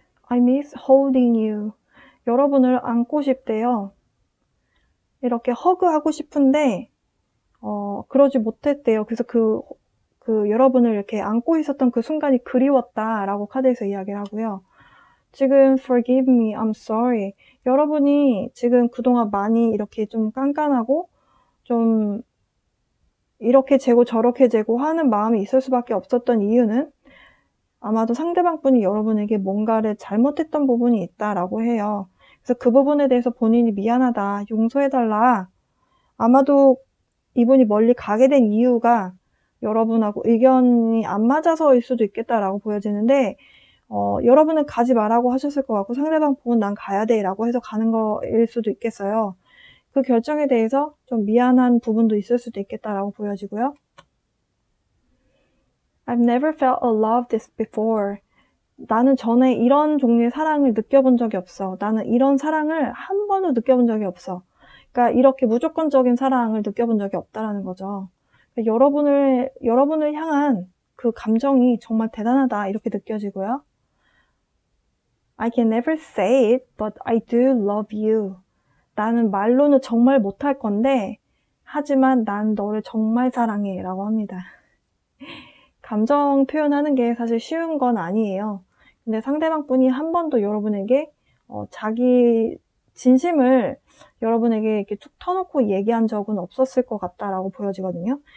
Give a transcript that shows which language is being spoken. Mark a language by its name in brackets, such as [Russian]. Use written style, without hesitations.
[English] I miss holding you. [Korean] 여러분을 안고 싶대요. 이렇게 허그하고 싶은데 그러지 못했대요. 그래서 그 여러분을 이렇게 안고 있었던 그 순간이 그리웠다라고 카드에서 이야기를 하고요. 지금 [English] forgive me, I'm sorry. [Korean] 여러분이 지금 그동안 많이 이렇게 좀 깐깐하고 좀 이렇게 재고 저렇게 재고 하는 마음이 있을 수밖에 없었던 이유는 아마도 상대방 분이 여러분에게 뭔가를 잘못했던 부분이 있다라고 해요. 그래서 그 부분에 대해서 본인이 미안하다, 용서해달라. 아마도 이분이 멀리 가게 된 이유가 여러분하고 의견이 안 맞아서일 수도 있겠다라고 보여지는데 여러분은 가지 말라고 하셨을 것 같고 상대방 분은 난 가야 돼 라고 해서 가는 거일 수도 있겠어요. 그 결정에 대해서 좀 미안한 부분도 있을 수도 있겠다라고 보여지고요. [English] I've never felt a love this before. [Korean] 나는 전에 이런 종류의 사랑을 느껴본 적이 없어. 나는 이런 사랑을 한 번도 느껴본 적이 없어. 그러니까 이렇게 무조건적인 사랑을 느껴본 적이 없다라는 거죠. 그러니까 여러분을 향한 그 감정이 정말 대단하다 이렇게 느껴지고요. [English] I can never say it, but I do love you. [Korean] 나는 말로는 정말 못할 건데 하지만 난 너를 정말 사랑해 라고 합니다. 감정 표현하는 게 사실 쉬운 건 아니에요. 근데 상대방 분이 한 번도 여러분에게 자기 진심을 여러분에게 이렇게 툭 터놓고 얘기한 적은 없었을 것 같다라고 보여지거든요.